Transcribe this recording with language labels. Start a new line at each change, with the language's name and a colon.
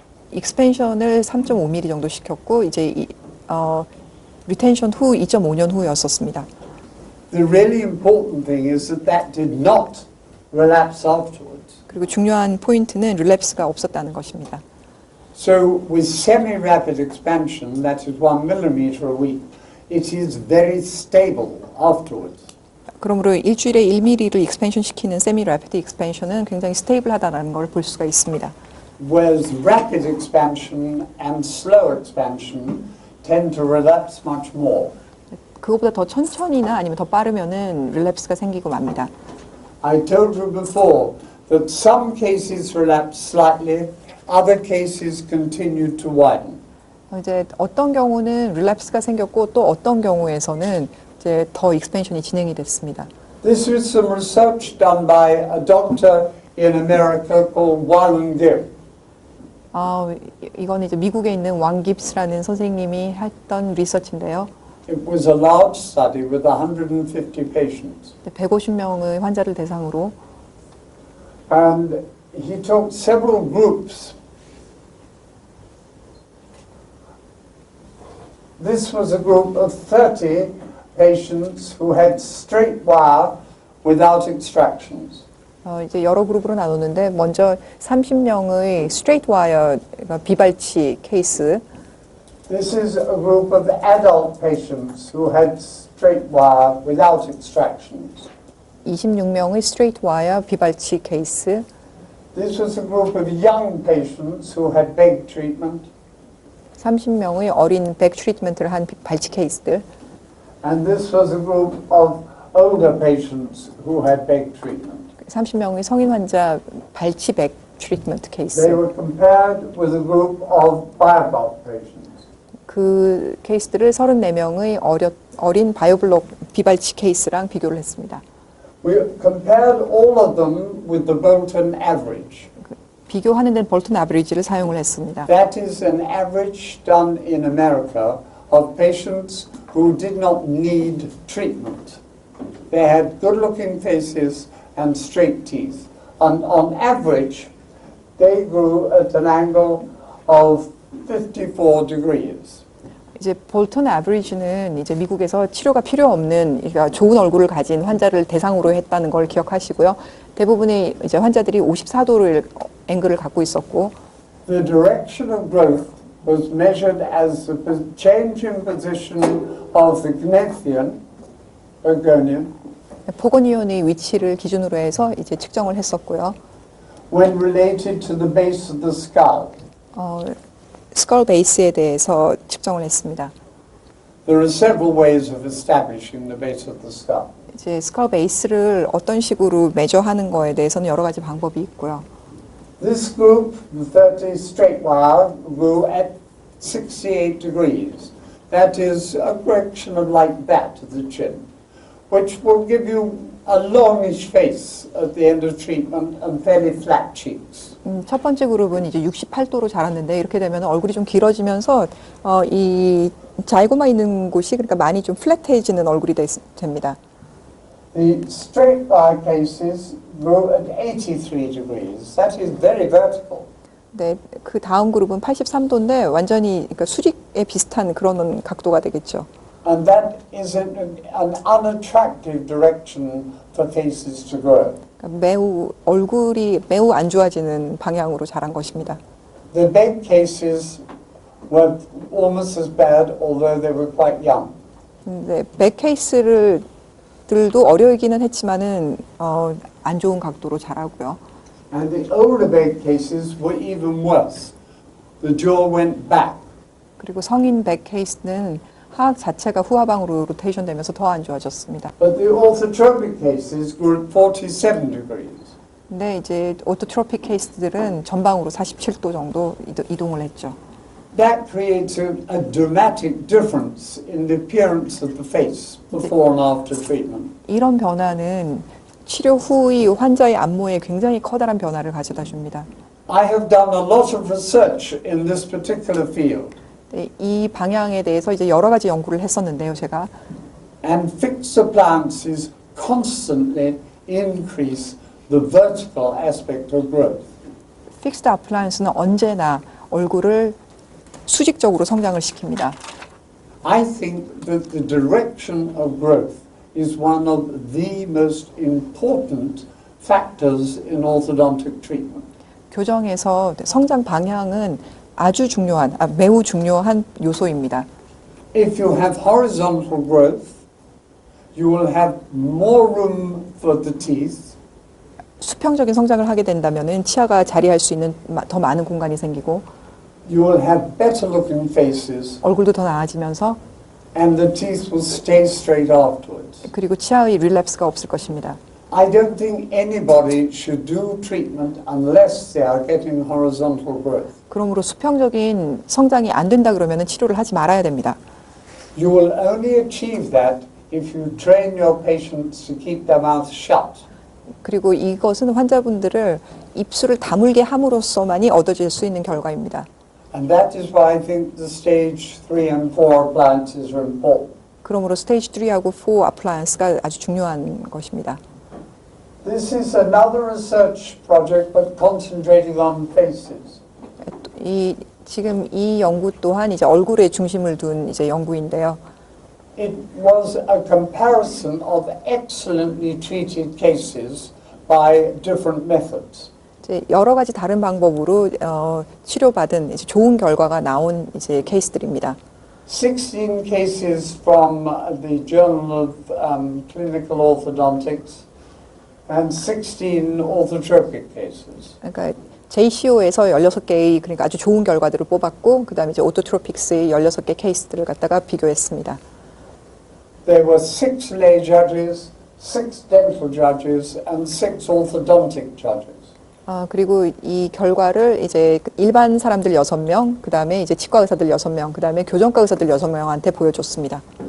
Korean: 익스펜션을 3.5mm 정도 시켰고 이제 리텐션 후 2.5년 후였었습니다.
English: The really important thing is that did not relapse afterwards.
Korean: 그리고 중요한 포인트는 릴랩스가 없었다는 것입니다.
English: So with semi-rapid expansion, that is 1 millimeter a week, it is very stable afterwards.
Korean: 그러므로 일주일에 1mm를 익스펜션 시키는 세미 래피드 익스펜션은 굉장히 스테이블하다는 걸 볼 수가 있습니다.
English: Whereas rapid expansion and slow expansion tend to relapse much more.
Korean: 그것보다 더 천천히나 아니면 더 빠르면은 릴랩스가 생기고 맙니다.
English: I told you before that some cases relapse slightly, other cases continue to widen.
Korean: 이제 어떤 경우는 릴랩스가 생겼고 또 어떤 경우에서는 이제 더 익스펜션이 진행이 됐습니다.
English: This was some research done by a doctor in America called Warren Gibb.
Korean: 이건 이제 미국에 있는 왕 깁스라는 선생님이 했던 리서치인데요.
English: It was a large study with 150 patients.
Korean: 150명의 환자를 대상으로
English: And he took several groups. This was a group of 30 patients who had straight wire without extractions.
Korean: 이제 여러 그룹으로 나누는데 먼저 30명의 스트레이트 와이어 비발치 케이스.
English: This is a group of adult patients who had straight wire without extractions.
Korean: 26명의 스트레이트 와이어 비발치 케이스.
English: This was a group of young patients who had beg treatment.
Korean: 30명의 어린 백 트리트먼트를 한 발치 케이스들.
English: And this was a group of older patients who had beg treatment.
Korean: 30명의 성인 환자 발치 백 트리트먼트 케이스.
English: They were compared with a group of biobloc patients.
Korean: 그 케이스들을 34명의 어린 바이오블록 비발치 케이스랑 비교를 했습니다.
English: We compared all of them with the Bolton average.
Korean: 비교하는 데는 볼턴 아버리지를 사용을 했습니다.
English: That is an average done in America of patients who did not need treatment. They had good-looking faces and straight teeth. On average, they grew at an angle of 54 degrees.
Korean: 이제 볼턴 아버리지는 이제 미국에서 치료가 필요 없는 그러니까 좋은 얼굴을 가진 환자를 대상으로 했다는 걸 기억하시고요. 대부분의 이제 환자들이 54도를 앵글을 갖고 있었고
English: The direction of growth was measured as the change in position of the gnathian, Ergonian,
Korean: 포고니온의 위치를 기준으로 해서 이제 측정을 했었고요.
English: when related to the base of the skull.
Korean: 스컬 베이스에 대해서 측정을 했습니다.
English: There are several ways of establishing the base of the skull.
Korean: 이제 스컬 베이스를 어떤 식으로 매저하는 거에 대해서는 여러 가지 방법이 있고요.
English: This group, the 30 straight wire, grew at 68 degrees. That is a correction of like that to the chin, which will give you a longish face at the end of treatment and fairly flat cheeks.
Korean: 첫 번째 그룹은 이제 68도로 자랐는데 이렇게 되면 얼굴이 좀 길어지면서 이 자이고마 있는 곳이 그러니까 많이 좀 플랫해지는 얼굴이 됩니다.
English: The straight wire cases grew at 83 degrees. That is very vertical.
Korean: 네, 그 다음 그룹은 83도인데 완전히 그러니까 수직에 비슷한 그런 각도가 되겠죠.
English: And that is an unattractive direction for faces to grow.
Korean: 그러니까 매우 얼굴이 매우 안 좋아지는 방향으로 자란 것입니다.
English: The big cases were almost as bad, although they were quite young.
Korean: 네, 백 케이스들도 어려이기는 했지만은 안 좋은 각도로 자라고요.
English: And the older big cases were even worse. The jaw went back.
Korean: 그리고 성인 백 케이스는 하악 자체가 후하방으로 로테이션 되면서 더 안 좋아졌습니다.
English: But the orthotropic cases grew at 47 degrees.
Korean: 근데 이제 오토트로픽 케이스들은 전방으로 47도 정도 이동을 했죠.
English: That creates a dramatic difference in the appearance of the face before and after treatment.
Korean: 이런 변화는 치료 후의 환자의 안모에 굉장히 커다란 변화를 가져다 줍니다.
English: I have done a lot of research in this particular field.
Korean: 네, 이 방향에 대해서 이제 여러 가지 연구를 했었는데요, 제가.
English: And fixed appliances constantly increase the vertical aspect of growth.
Korean: 픽스드 아플라이언스는 언제나 얼굴을 수직적으로 성장을 시킵니다.
English: I think that the direction of growth is one of the most important factors in orthodontic treatment.
Korean: 교정에서 성장 방향은 매우 중요한 요소입니다.
English: If you have horizontal growth, you will have more room for the teeth.
Korean: 수평적인 성장을 하게 된다면은 치아가 자리할 수 있는 더 많은 공간이 생기고
English: You will have better looking faces,
Korean: 얼굴도 더 나아지면서
English: and the teeth will stay straight afterwards.
Korean: 그리고 치아의 릴랩스가 없을 것입니다.
English: I don't think anybody should do treatment unless they are getting horizontal growth.
Korean: 그러므로 수평적인 성장이 안 된다 그러면은 치료를 하지 말아야 됩니다.
English: You will only achieve that if you train your patients to keep their mouth shut.
Korean: 그리고 이것은 환자분들을 입술을 다물게 함으로써만이 얻어질 수 있는 결과입니다.
English: And that is why I think the stage 3 and 4 appliances are important.
Korean: 그러므로 스테이지 3하고 4 어플라이언스가 아주 중요한 것입니다.
English: This is another research project but concentrating on faces.
Korean: 지금 이 연구 또한 이제 얼굴에 중심을 둔 이제 연구인데요.
English: It was a comparison of excellently treated cases by different methods.
Korean: 이제 여러 가지 다른 방법으로 치료받은 이제 좋은 결과가 나온 이제 케이스들입니다.
English: 16 cases from the Journal of Clinical Orthodontics and 16 orthotropic cases.
Korean: 그러니까 JCO에서 16개의 그러니까 아주 좋은 결과들을 뽑았고 그다음에 이제 오토트로픽스의 16개 케이스들을 갖다가 비교했습니다.
English: There were 6 lay judges, 6 dental judges, and 6 orthodontic judges.
Korean: 그리고 이 결과를 이제 일반 사람들 6명, 그다음에 이제 치과 의사들 6명, 그다음에 교정과 의사들 6명한테 보여줬습니다.